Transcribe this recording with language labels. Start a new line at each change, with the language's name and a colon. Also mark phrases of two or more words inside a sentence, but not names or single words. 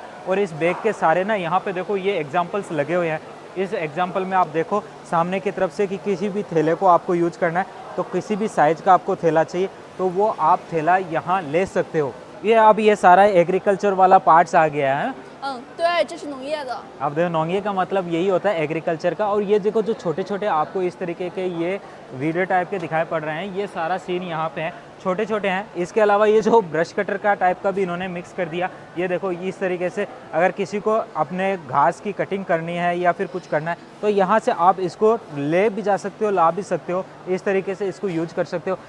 Hindi: और इस बैग के सारे ना यहाँ पे देखो ये एग्जाम्पल्स लगे हुए हैं। इस एग्जाम्पल में आप देखो सामने की तरफ से कि किसी भी थैले को आपको यूज करना है तो किसी भी साइज़ का आपको थैला चाहिए तो वो आप थैला यहाँ ले सकते हो। ये अब ये सारा एग्रीकल्चर वाला पार्ट्स आ गया है।
Chinese: 对，这是农业的。
Hindi: अब देखो नोंगे का मतलब यही होता है एग्रीकल्चर का। और ये देखो जो छोटे छोटे आपको इस तरीके के ये वीडियो टाइप के दिखाई पड़ रहे हैं, ये सारा सीन यहाँ पे है, छोटे छोटे हैं। इसके अलावा ये जो
English: brush cutter
Hindi: का टाइप का भी इन्होंने मिक्स कर दिया। ये देखो इस तरीके से अगर किसी को अपने घास की कटिंग करनी है या फिर कुछ करना है तो यहाँ से आप इसको ले भी जा सकते हो, ला भी सकते हो, इस तरीके से इसको यूज कर सकते हो।